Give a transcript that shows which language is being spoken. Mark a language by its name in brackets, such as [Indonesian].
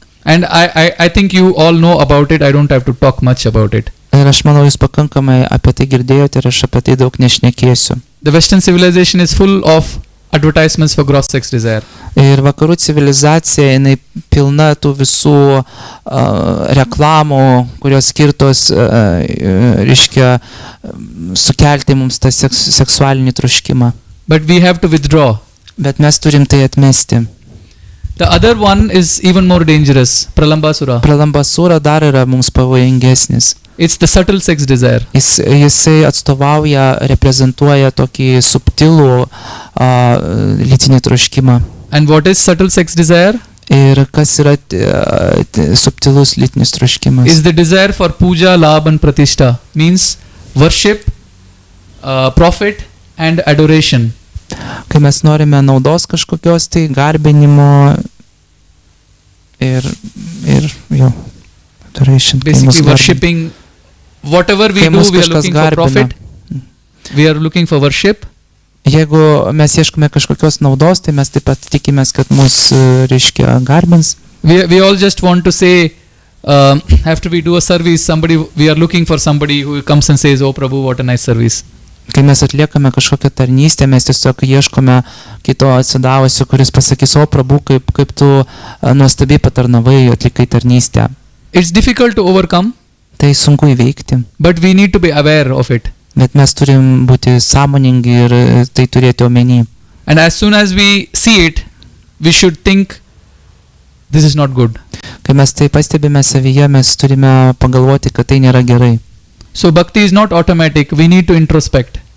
[English] And I think you all know about it. I don't have to talk much about it. [Lithuanian] Ir aš manau, jūs pakankamai apie tai girdėjote ir aš apie tai daug nešnekėsiu. [English] The Western civilization is full of advertisements for gross sex desire. [Lithuanian] Ir vakarų civilizacija, jinai pilna tų visų reklamų, kurios skirtos, reiškia, sukelti mums tą seksualinį troškimą. [English] But we have to withdraw. [Lithuanian] Bet mes turim tai atmesti. [English] The other one is even more dangerous, Pralambasura. [Lithuanian] Pralambasura dar yra mums pavojingesnis. [English] It's the subtle sex desire. [Lithuanian] Jisai atstovauja, reprezentuoja tokį subtilų lytinį troškimą. [English] And what is subtle sex desire? [Lithuanian] Ir kas yra subtilus lytinis troškimas? [English] Is the desire for puja, labh and pratishta. Means worship, profit and adoration. [Lithuanian] Kai mes norime naudos kažkokios, tai garbinimo ir jo, adoration. [English] Basically worshipping. Whatever we do, we are looking for profit. We are looking for worship. [Lithuanian] Jeigu mes ieškome kažkokios naudos, tai mes taip pat tikimės, kad mus, reiškia, garbins. [English] We all just want to say, after we do a service, we are looking for somebody who comes and says, "Oh Prabhu, what a nice service." [Lithuanian] Kai mes atliekame kažkokią tarnystę, mes tiesiog ieškome kito atsidavusio, kuris pasakys, "O Prabhu, kaip tu nuostabiai patarnavai, atlikai tarnystę." [English] It's difficult to overcome. [Lithuanian] Tai sunku įveikti. [English] But we need to be aware of it. [Lithuanian] Bet mes turim būti sąmoningi ir tai turėti omeny. [English] And as soon as we see it, we should think, this is not good. [Lithuanian] Kai mes tai pastebime savyje, mes turime pagalvoti, kad tai nėra gerai. [English] So bhakti is not automatic. We need to introspect.